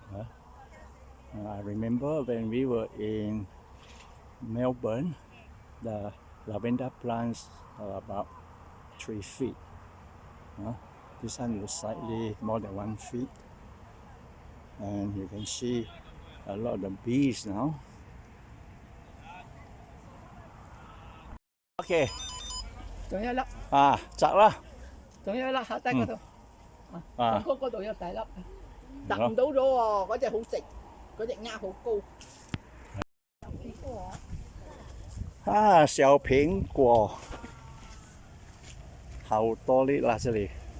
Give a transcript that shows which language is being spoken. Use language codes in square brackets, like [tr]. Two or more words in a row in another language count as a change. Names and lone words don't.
[en] I remember when we were in Melbourne, the lavender plants are about 3 feet. This one is slightly more than 1 feet. And you can see a lot of the bees now. Okay. [yue] 仲有一粒，摘啦。仲有一粒下低嗰度，上高嗰度有大粒，摘唔到咗喎，嗰隻好直，嗰隻丫好高。小蘋果，好多粒啦這裡。